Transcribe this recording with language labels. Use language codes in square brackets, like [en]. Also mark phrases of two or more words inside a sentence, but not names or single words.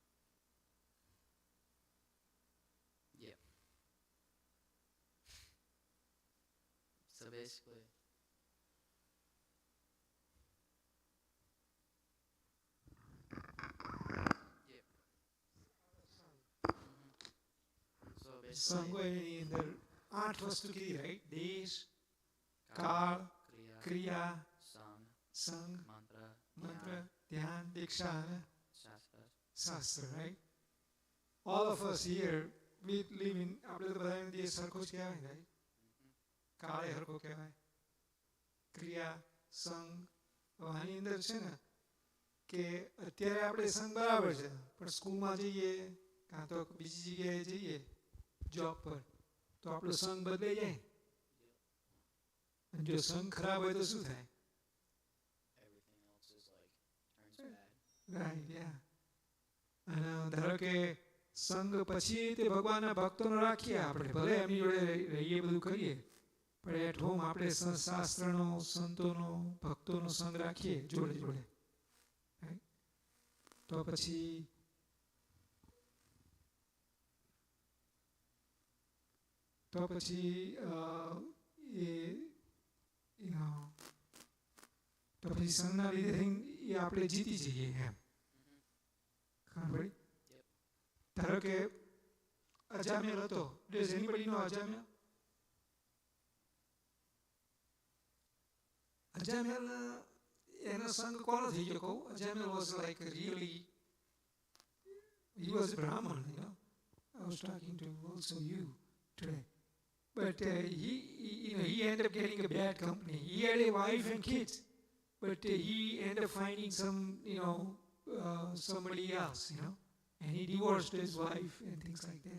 [en] Yep. So basically, yep. So basically, [gu] સંગોની અંદર 8 વસ્તુ કીધી, right? દેશ, કાળ, ક્રિયા, Sang, સંગ, Mantra, મંત્ર, ધ્યાન, દીક્ષા અને Shastra. શાસ્ત્ર, [en] right? All of us here, we live in, [gu] આપણે તો બધા દેશ સરખો જ કહેવાય, right? કાળે હરખો કહેવાય, ક્રિયા, સંગ. આની અંદર છે ને કે અત્યારે આપણે સંગ બરાબર છે, પણ સ્કૂલમાં જઈએ કાં તો બીજી જગ્યાએ જઈએ જોબ પર, તો આપણો સંગ બદલાઈ જાય. અને જો સંગ ખરાબ હોય તો શું થાય? [en] Everything else is like turns bad. right, ya. [gu] અને ધારો કે સંગ પછી તે ભગવાનના ભક્તોનો રાખીએ આપણે, ભલે એમની જોડે રહીએ, બધું કરીએ, પણ [en] at home [gu] આપણે શાસ્ત્રનો, સંતોનો, ભક્તોનો સંગ રાખીએ જોડે જોડે. તો પછી એ તો પછી સંગના લીધે એ આપણે જીતી જઈએ એમ. ખબર પડી? ધારો કે અજામેલ હતો. [en] Does anybody know [gu] અજામેલ? અજામેલ એનો સંગ કોનો થઈ ગયો કહું? [en] અજામેલ was like really, he was a Brahmin, you know. I was talking to also you today. But he ended up getting a bad company. He had a wife and kids, but he ended up finding somebody else, and he divorced his wife and things like that.